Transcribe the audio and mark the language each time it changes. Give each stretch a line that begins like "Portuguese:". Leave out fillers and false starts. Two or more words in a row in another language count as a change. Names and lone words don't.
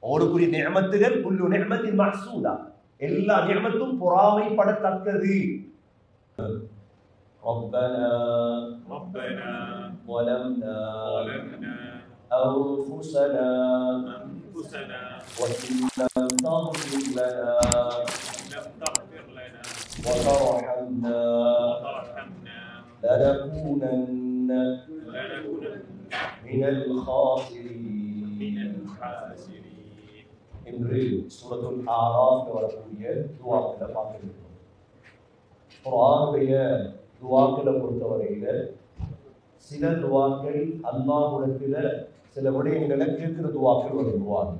Tamil: அவருக்குரிய நிஅமத்துகள்
Arabic: كل نعمة محسودة,
Tamil: எல்லா நிஅமத்தும் பொறாமைப்படத்தக்கது.
Arabic: ربنا ظلمنا أنفسنا وإن لم تغفر لنا وترحمنا لنكونن من الخاسرين.
Tamil: இன்று சூரத்துல் ஆராஃப் வரக்கூடிய துஆக்களை பார்க்கிறோம். குர்ஆனுடைய துஆக்களை பொறுத்தவரையில சில துஆக்கள் அல்லாஹ்விடத்தில சில விடயங்களை கேட்கிற துஆக்கள் வருவாங்க.